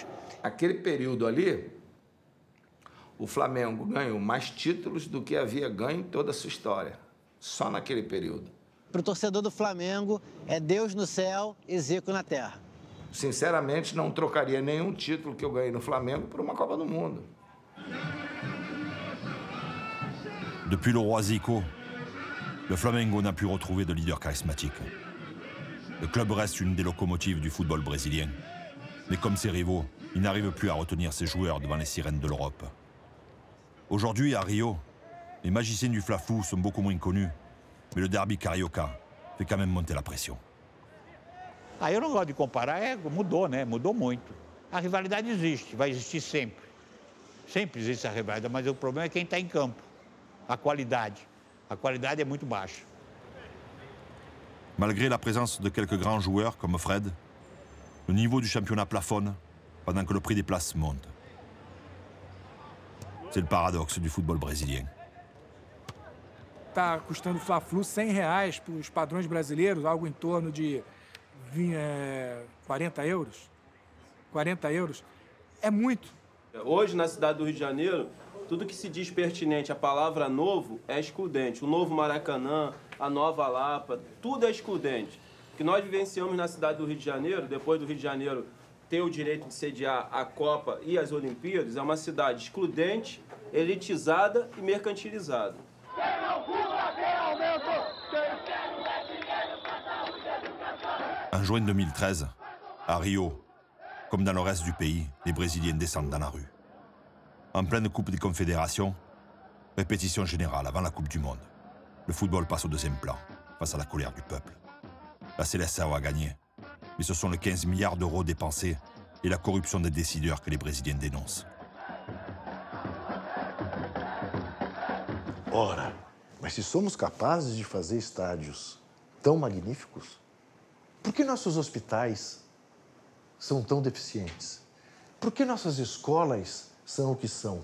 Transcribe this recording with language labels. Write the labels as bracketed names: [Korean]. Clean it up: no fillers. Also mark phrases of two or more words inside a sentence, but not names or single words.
[Portuguese] Aquele período ali, o Flamengo ganhou mais títulos do que havia ganho em toda a sua história. Só naquele período. Para o torcedor do Flamengo, é Deus no céu e Zico na terra. Sinceramente, não trocaria nenhum título que eu ganhei no Flamengo por uma Copa do Mundo. [French] Depuis le roi Zico, le Flamengo n'a pu retrouver de leader charismatique. Le club reste une des locomotives du football brésilien. Mais comme ses rivaux, il n'arrive plus à retenir ses joueurs devant les sirènes de l'Europe. Aujourd'hui, à Rio, les magiciens du Fla-Flu sont beaucoup moins connus, mais le derby carioca fait quand même monter la pression. [Portuguese] Ah, eu não gosto de comparar, mudou, né? Mudou muito. A rivalidade existe, vai existir sempre. Sempre existe a rivalidade, mas o problema é quem está em campo. A qualidade. A qualidade é muito baixa. [French] Malgré la présence de quelques grands joueurs comme Fred, le niveau du championnat plafonne pendant que le prix des places monte. C'est le paradoxe du football brésilien. [Portuguese] Está custando o Fla-Flu R$100 para os padrões brasileiros, algo em torno de 40 euros. 40 euros é muito. Hoje, na cidade do Rio de Janeiro, tudo que se diz pertinente à palavra novo é excludente. O novo Maracanã, a nova Lapa, tudo é excludente. O que nós vivenciamos na cidade do Rio de Janeiro, depois do Rio de Janeiro ter o direito de sediar a Copa e as Olimpíadas, é uma cidade excludente, elitizada e mercantilizada. [French] En juin 2013, à Rio, comme dans le reste du pays, les Brésiliens descendent dans la rue. En pleine Coupe des Confédérations, répétition générale avant la Coupe du Monde. Le football passe au deuxième plan, face à la colère du peuple. La Seleção a gagné, mais ce sont les 15 milliards d'euros dépensés et la corruption des décideurs que les Brésiliens dénoncent. [Portuguese] Ora, mas se somos capazes de fazer estádios tão magníficos, por que nossos hospitais são tão deficientes? Por que nossas escolas são o que são?